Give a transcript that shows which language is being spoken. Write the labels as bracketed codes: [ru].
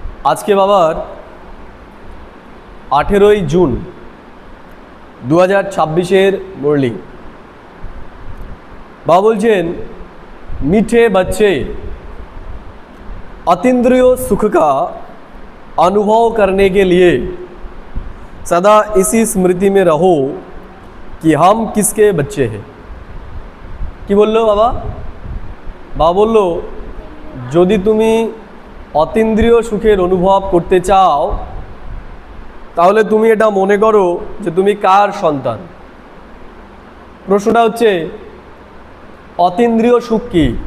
[bn] আজকে বাবার 18ই জুন 2026 मुरली। [hi] बाबा बोलছেন मीठे बच्चे अतीन्द्रिय सुख का अनुभव करने के लिए सदा इसी स्मृति में रहो कि हम किसके बच्चे हैं। [bn] কি বললো বাবা? বাবা বললো যদি তুমি অতীন্দ্রিয় সুখের অনুভব করতে চাও তাহলে তুমি এটা মনে করো যে তুমি কার সন্তান। প্রশ্নটা হচ্ছে অতীন্দ্রিয় সুখ কি?